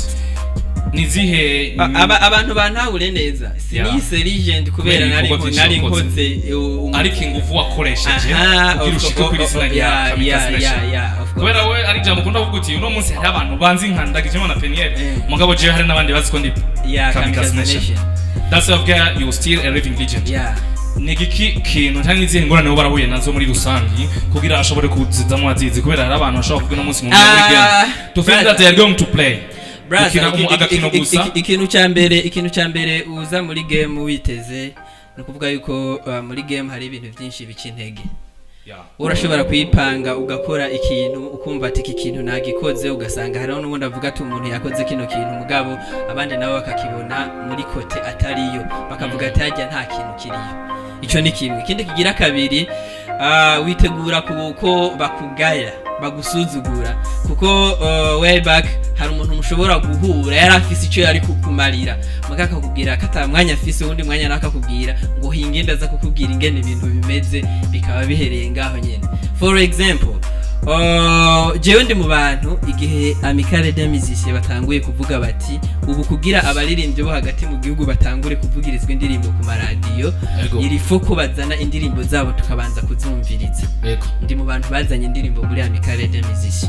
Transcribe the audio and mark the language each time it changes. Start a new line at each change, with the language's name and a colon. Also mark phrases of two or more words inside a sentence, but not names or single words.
Rundi: Nizihe abantu bantahure neza sinise legend kubera nari nkoze ariko ingufu wakoresheje kugira ushike kuri izina rya Kamikaze. Kubera we ari jambo kunda kuvuga uti uno munsi hari abantu banzi nkandagije na Peniel mugabo je hari nabandi bazi ko ndi Kamikaze Nation.
English: That's why you still a living legend.
Rundi: Nigiki kintu cyangwa izihe ngorane barahuye nazo muri rusangi kugira ashobore kuzizamo azizi kubera hari abantu bashobora kugira umunsi mu game
English: to think that they are going to play.
Rundi: Ikintu cyambere uza muri game witeze no kuvuga yuko muri game hari ibintu byinshi bicintege. Urashobora kwipanga ugakora ikintu ukumva ati iki kintu nagikoze ugasanga hariho n'ubundi avuga ati umuntu yakoze kino kintu mugabo abandi nabo bakakibona muri kote atariyo bakavuga ati hajya nta kintu kiriyo. Ico ni kimwe. Ikindi kigira kabiri witegura kuko bakugaya bagusuzugura kuko
English: way back
Rundi: hari umuntu mushobora guhura yari afise ico yari kukumarira mugaka kubwira kata mwanya afise undi mwanya nakakubwira ngo hingenda za kukubwira ingene ibintu bimeze bikaba bihereye ngaho nyene.
English: For example
Rundi: jewe ndi mu bantu igihe Amicale des Musiciens batanguye kuvuga bati ubu kugira abaririmbye bo hagati mu gihugu batangure kuvugirizwa indirimbo ku maradiyo iri foko bazana indirimbo zabo tukabanza kuzumviriza. Ndi mu bantu bazanye indirimbo muri Amicale des Musiciens.